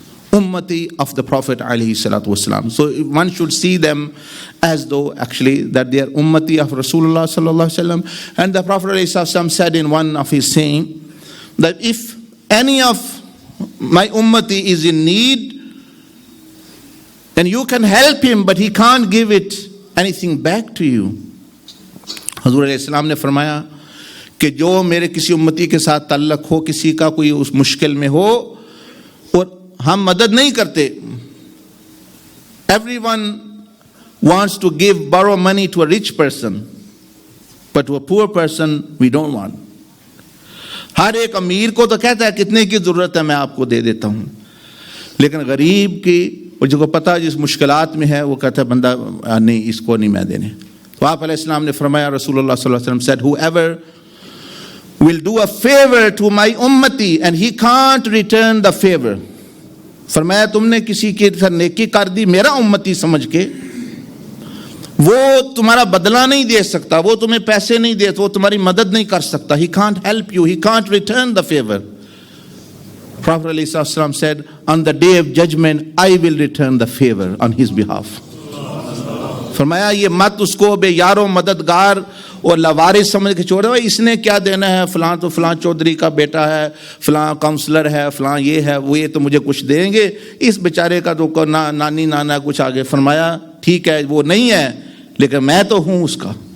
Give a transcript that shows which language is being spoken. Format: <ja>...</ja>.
<en>Ummati of the Prophet alayhi salatu wasalam. So one should see them as though actually that they are ummati of Rasulullah sallallahu alaihi wasallam. And the Prophet alayhi salatu said in one of his saying that if any of my ummati is in need, then you can help him, but he can't give it anything back to you.</en> <hi>Hazur alayhi salam ne farmaya कि जो मेरे किसी उम्मती के साथ ताल्लुक हो, किसी का कोई उस मुश्किल में हो और हम मदद नहीं करते.</hi> <en>Everyone wants to borrow money to a rich person, but to a poor person we don't want.</en> <hi>हर एक अमीर को तो कहता है कितने की जरूरत है मैं आपको दे देता हूं, लेकिन गरीब की और जो पता जिस मुश्किलात में है वो कहता है बंदा नहीं, इसको नहीं मैं देने. तो आप अलैहिस्सलाम ने फरमाया, रसूलुल्लाह सल्लल्लाहु अलैहि वसल्लम</hi> <en>said, whoever will do a favor to my ummati and he can't return the favor.</en> <hi>फरमाया तुमने किसी की नेकी कर दी मेरा उम्मती समझ के, वो तुम्हारा बदला नहीं दे सकता, वो तुम्हें पैसे नहीं दे, वो तुम्हारी मदद नहीं कर सकता.</hi> <en>He can't help you, he can't return the favor. Prophet ﷺ said, on the day of judgment I will return the favor on his behalf.</en> <hi>फरमाया ये मत उसको बे यारो मददगार और लवारिस समझ के छोड़ दो, इसने क्या देना है, फलां तो फलां चौधरी का बेटा है, फलां काउंसलर है, फलां ये है, वो ये तो मुझे कुछ देंगे, इस बेचारे का तो नानी नाना कुछ आगे. फरमाया ठीक है वो नहीं है लेकिन मैं तो हूं उसका.</hi>